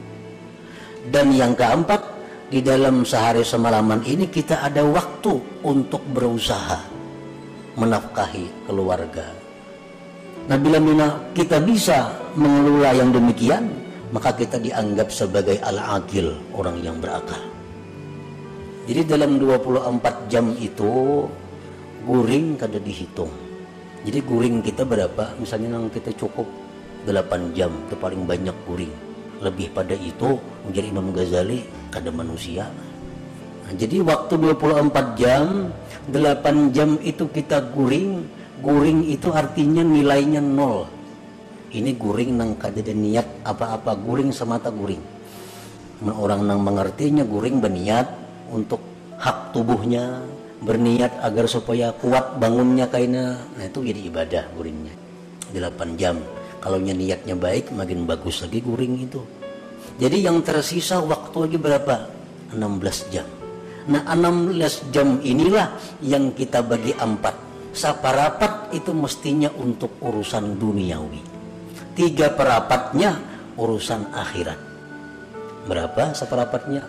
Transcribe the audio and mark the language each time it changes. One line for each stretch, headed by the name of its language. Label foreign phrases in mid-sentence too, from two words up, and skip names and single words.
Indonesian: Dan yang keempat, di dalam sehari semalaman ini kita ada waktu untuk berusaha menafkahi keluarga. Nah, bila kita bisa mengelola yang demikian, maka kita dianggap sebagai al-aqil, orang yang berakal.
Banjar: Jadi dalam 24 jam itu guring kada dihitung. Jadi guring kita berapa? Misalnya yang kita cukup 8 jam, itu paling banyak guring. Lebih pada itu menjadi Imam Ghazali kada manusia. Nah, jadi waktu 24 jam, 8 jam itu kita guring. Guring itu artinya nilainya 0. Ini guring nang kada ada niat apa-apa, guring semata guring. Orang nang mengertinya guring berniat untuk hak tubuhnya, berniat agar supaya kuat bangunnya kaina. Nah, itu jadi ibadah guringnya 8 jam. Kalau niatnya baik, makin bagus lagi guring itu.
Indonesian: Jadi yang tersisa waktu lagi berapa? 16 jam. Nah, 16 jam inilah yang kita bagi 4.
Banjar: Saparapat itu mestinya untuk urusan duniawi.
Indonesian: 3/4-nya urusan akhirat. Berapa seperapatnya?